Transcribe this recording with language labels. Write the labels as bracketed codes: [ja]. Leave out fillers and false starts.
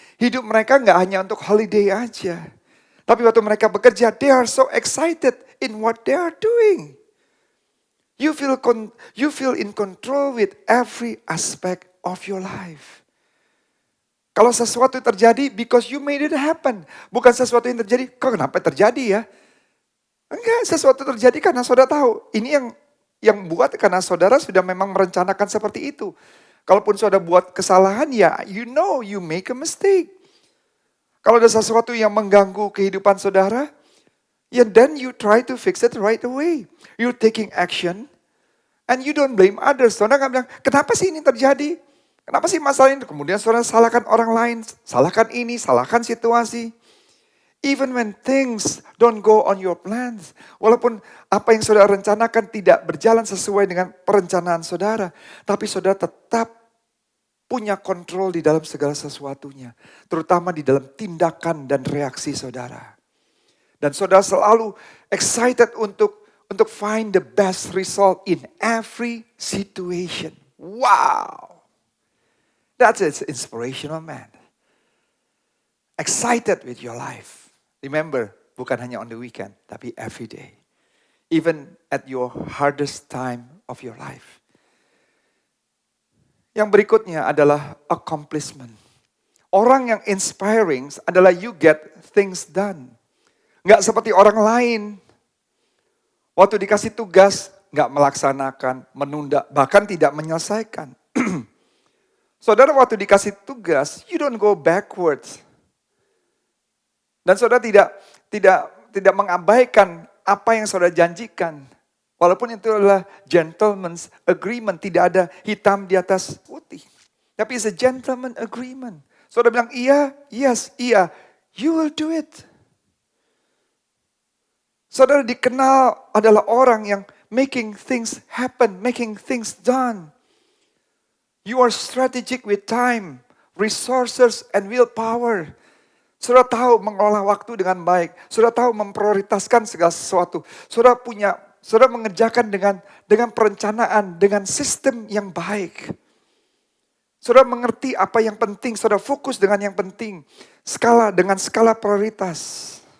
[id] Hidup mereka nggak hanya untuk holiday aja. Tapi waktu mereka bekerja, [en] they are so excited in what they are doing. You feel in control with every aspect of your life. [id] Kalau sesuatu terjadi [en] because you made it happen. [id] Bukan sesuatu yang terjadi, kok kenapa terjadi ya? Enggak, sesuatu terjadi karena saudara tahu. Ini yang buat karena saudara sudah memang merencanakan seperti itu. Kalaupun saudara buat kesalahan ya, [en] you know you make a mistake. [id] Kalau ada sesuatu yang mengganggu kehidupan saudara, ya [en] then you try to fix it right away. You're taking action and you don't blame others. [id] Saudara nggak bilang, kenapa sih ini terjadi? Kenapa sih masalah ini? Kemudian saudara salahkan orang lain, salahkan ini, salahkan situasi. [en] Even when things don't go on your plans. [id] Walaupun apa yang saudara rencanakan tidak berjalan sesuai dengan perencanaan saudara. Tapi saudara tetap punya kontrol di dalam segala sesuatunya. Terutama di dalam tindakan dan reaksi saudara. Dan saudara selalu excited untuk [en] find the best result in every situation. [id] Wow! [en] That's an inspirational man. Excited with your life. Remember, [id] bukan hanya [en] on the weekend, [id] tapi [en] every day. Even at your hardest time of your life. [id] Yang berikutnya adalah accomplishment. Orang yang [en] inspiring [id] adalah [en] you get things done. [id] Nggak seperti orang lain. Waktu dikasih tugas, nggak melaksanakan, menunda, bahkan tidak menyelesaikan. Saudara waktu dikasih tugas, [en] you don't go backwards. [id] Dan saudara tidak mengabaikan apa yang saudara janjikan. Walaupun itu adalah gentleman's agreement, tidak ada hitam di atas putih. Tapi [en] it's a gentleman agreement. [id] Saudara bilang iya, [en] yes, [id] iya, [en] you will do it. [id] Saudara dikenal adalah orang yang [en] making things happen, making things done. You are strategic with time, resources, and willpower. [id] Saudara tahu mengelola waktu dengan baik. Saudara tahu memprioritaskan segala sesuatu. Saudara mengerjakan dengan perencanaan, dengan sistem yang baik. Saudara mengerti apa yang penting, saudara fokus dengan yang penting. Dengan skala prioritas.